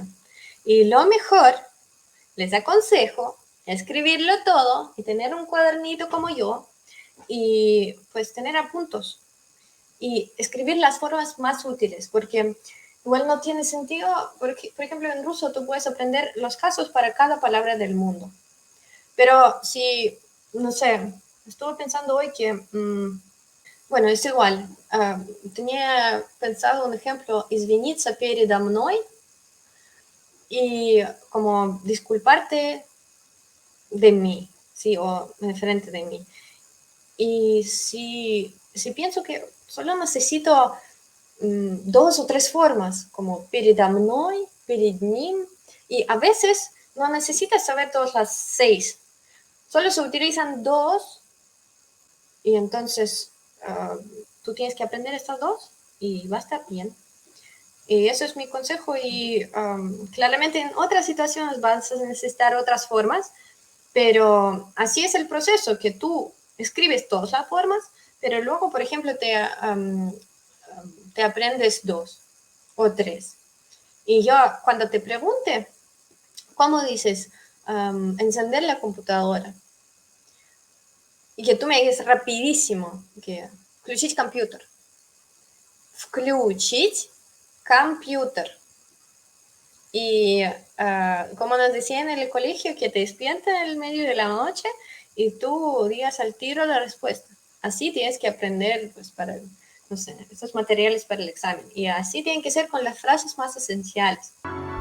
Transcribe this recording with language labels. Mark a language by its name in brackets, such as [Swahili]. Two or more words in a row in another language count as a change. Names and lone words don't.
[Spanish] Y lo mejor, les aconsejo, escribirlo todo y tener un cuadernito como yo y pues tener apuntos y escribir las formas más útiles, porque igual no tiene sentido, porque, por ejemplo, en ruso tú puedes aprender los casos para cada palabra del mundo. Pero si, no sé, estuve pensando hoy que, bueno, es igual. Tenía pensado un ejemplo, [Russian] извиниться передо мной [Spanish] y como disculparte de mí, ¿sí? O de frente de mí. Y si pienso que solo necesito dos o tres formas, como [Russian] передо мной, перед ним, [Spanish] y a veces no necesitas saber todas las 6, solo se utilizan 2 y entonces tú tienes que aprender estas 2 y va a estar bien. Y eso es mi consejo y claramente en otras situaciones vas a necesitar otras formas, pero así es el proceso, que tú escribes todas las formas, pero luego, por ejemplo, te aprendes 2 o 3. Y yo cuando te pregunte, ¿cómo dices encender la computadora? Y que tú me digas rapidísimo, que [Russian] включить компьютер. Включить компьютер. [Spanish] Y como nos decían en el colegio, que te despierten en el medio de la noche y tú digas al tiro la respuesta. Así tienes que aprender, pues, para, no sé, estos materiales para el examen. Y así tienen que ser con las frases más esenciales.